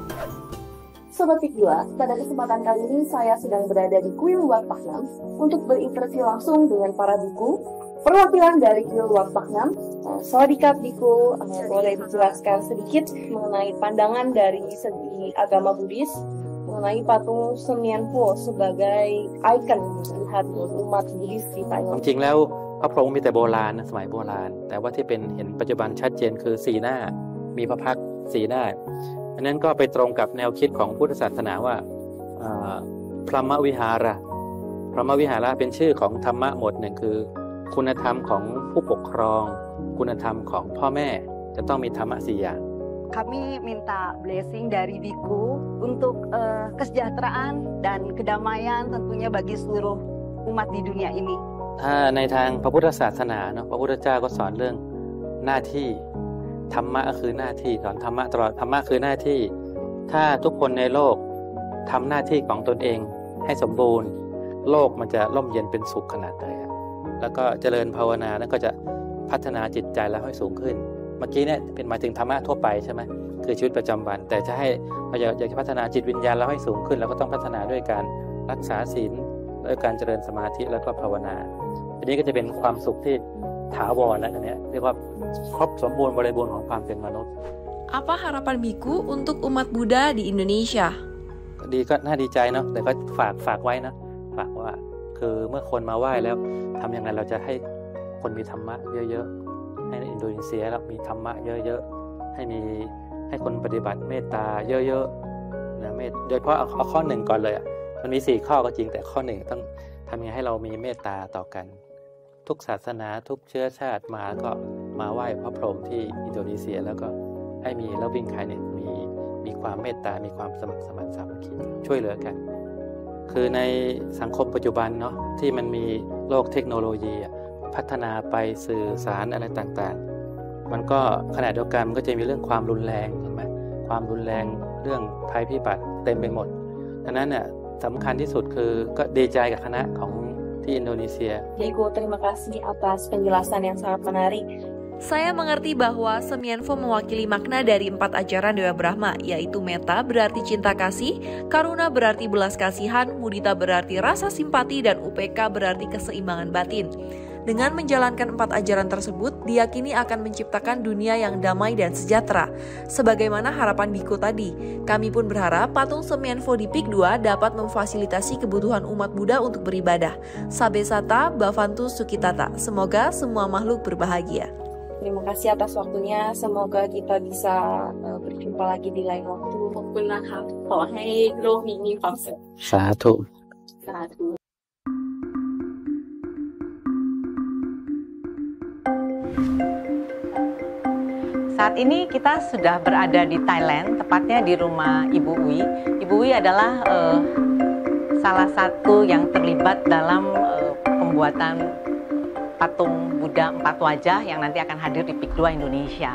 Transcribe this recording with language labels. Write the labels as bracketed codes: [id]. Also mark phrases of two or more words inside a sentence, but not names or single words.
[id] Sobat Pik 2, pada kesempatan kali ini saya sedang berada di Kuil Wat Pak Nam untuk berinterview langsung dengan para biku perwakilan dari Kuil Wat Pak Nam. Sawadikap biku, boleh dijelaskan sedikit mengenai pandangan dari segi agama Buddhis mengenai patung Semienfo sebagai ikon melihat umat Buddhis di Thailand. [th] จริงแล้วพระพรหมมีแต่โบราณนะสมัยโบราณแต่ว่าที่เป็นเห็นปัจจุบันชัดเจนคือสีหน้ามีพระพักตร์สีหน้า อันนั้นก็ไปตรงกับแนวคิดของพุทธศาสนาว่าพรหมวิหารพรหมวิหารเป็นชื่อของธรรมะหมวดหนึ่งคือคุณธรรมของผู้ปกครองคุณธรรมของพ่อแม่จะต้องมีธรรมะ4อย่าง [id] Kami minta blessing dari biku untuk kesejahteraan dan kedamaian tentunya bagi seluruh umat di dunia ini. [th] ถ้าในทางพระพุทธศาสนาเนาะพระพุทธเจ้าก็สอนเรื่องหน้าที่ธรรมะก็คือหน้าที่สอนธรรมะตลอดธรรมะคือหน้าที่ถ้าทุกคน ในโลกทำหน้าที่ของตนเองให้สมบูรณ์โลกมันจะร่มเย็นเป็นสุขขนาดไหนแล้วก็เจริญภาวนาแล้วก็จะพัฒนาจิตใจแล้วให้สูงขึ้นเมื่อกี้เนี่ยเป็นหมายถึงธรรมะทั่วไปใช่ไหมคือชีวิตประจำวันแต่จะให้เราอยากจะพัฒนาจิตวิญญาณเราให้สูงขึ้นเราก็ต้องพัฒนาด้วยการรักษาศีลด้วยการเจริญสมาธิแล้วก็ภาวนาอันนี้ก็จะเป็นความสุขที่ถาวรนะอันนี้เรียกว่าครบสมบูรณ์บริบูรณ์ของความเป็นมนุษย์ [id] Apa harapan biku untuk umat Buddha di Indonesia? [th] ก็ดีก็น่าดีใจเนาะแต่ก็ฝากไว้นะฝากว่าคือเมื่อคนมาไหว้แล้วทำยังไงเราจะให้คนมีธรรมะเยอะๆให้ในอินโดนีเซียเรามีธรรมะเยอะๆให้คนปฏิบัติ เมตตาเยอะๆนะโดยเฉพาะเอาข้อหนึ่งก่อนเลยมันมี4ข้อก็จริงแต่ข้อหนึ่งต้องทำยังไงให้เรามีเมตตาต่อกันทุกศาสนา ทุกเชื้อชาติมาก็มาไหว้พระพรหมที่อินโดนีเซียแล้วก็ให้มี [en] loving kindness [th] มีความเมตตามีความสมัครสมานสามัคคีช่วยเหลือกันคือในสังคมปัจจุบันเนาะที่มันมีโลกเทคโนโลยีพัฒนาไปสื่อสารอะไรต่างๆมันก็ขณะเดียวกันมันก็จะมีเรื่องความรุนแรงเห็นไหมความรุนแรงเรื่องภัยพิบัติเต็มไปหมดดังนั้นเนี่ยสำคัญที่สุดคือก็ดีใจกับคณะของ di Indonesia. [id] Diego, terima kasih atas penjelasan yang sangat menarik. Saya mengerti bahwa Semienfo mewakili makna dari 4 ajaran Dewa Brahma, yaitu Metta berarti cinta kasih, Karuna berarti belas kasihan, Mudita berarti rasa simpati, dan UPK berarti keseimbangan batin. Dengan menjalankan 4 ajaran tersebut, diyakini akan menciptakan dunia yang damai dan sejahtera. Sebagaimana harapan biku tadi, kami pun berharap patung Semienfo di Pik 2 dapat memfasilitasi kebutuhan umat Buddha untuk beribadah. [pi] Sabe Sata, Bhavantu Sukitata. [id] Semoga semua makhluk berbahagia. Terima kasih atas waktunya. Semoga kita bisa berjumpa lagi di lain waktu. [th] ขอบคุณนะคะขอให้โลกนี้มีความสุข สาธุ สาธุ [id] Saat ini kita sudah berada di Thailand, tepatnya di rumah Ibu Uwi. Ibu Uwi adalah salah satu yang terlibat dalam pembuatan patung Buddha 4 wajah yang nanti akan hadir di Pik 2 Indonesia.